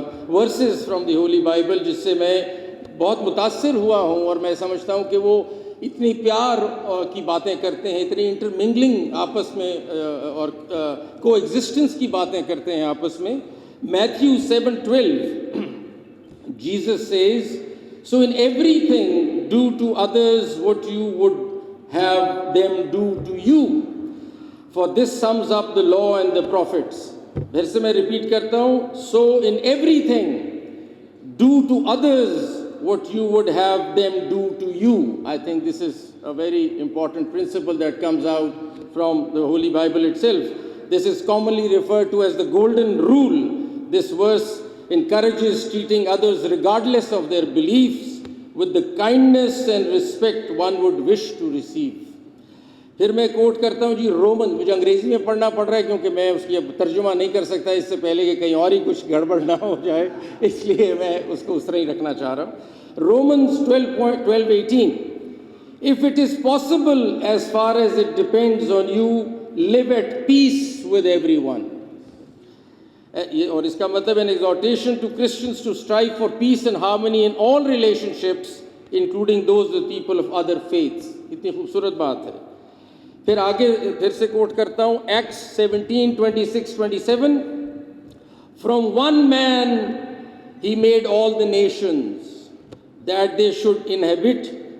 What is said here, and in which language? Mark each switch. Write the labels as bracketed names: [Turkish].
[Urdu] Versus from the Holi Bible جس سے میں بہت متاثر ہوا ہوں، اور میں سمجھتا ہوں کہ وہ اتنی پیار کی باتیں کرتے ہیں، اتنی انٹرمنگلنگ آپس میں اور کو ایگزسٹنس کی باتیں کرتے ہیں آپس میں۔ Matthew 7:12 Jesus says, "So in everything do to others what you would have them do to you, for this sums up the law and the prophets." [English] پھر سے میں ریپیٹ کرتا ہوں، "So in everything do to others what you would have them do to you." I think this is a very important principle that comes out from the Holy Bible itself. This is commonly referred to as the golden rule. This verse encourages treating others regardless of their beliefs with the kindness and respect one would wish to receive. [Urdu] پھر میں کوٹ کرتا ہوں جی Roman, مجھے انگریزی میں پڑھنا پڑ رہا ہے کیونکہ میں اس کی ترجمہ نہیں کر سکتا اس سے پہلے کہ کہیں اور ہی کچھ گڑبڑ نہ ہو جائے، اس لیے میں اس کو اس طرح ہی رکھنا چاہ رہا ہوں۔ Romans 12:18 "If it is possible, as far as it depends on you, live at peace with everyone." [English] اور اس کا مطلب ہے exhortation to Christians to strive for peace and harmony in all relationships, including those with people of other faiths. اتنی خوبصورت بات ہے۔ پھر آگے پھر سے کوٹ کرتا ہوں Acts 17:26-27 "From one man he made all the nations, that they should inhabit."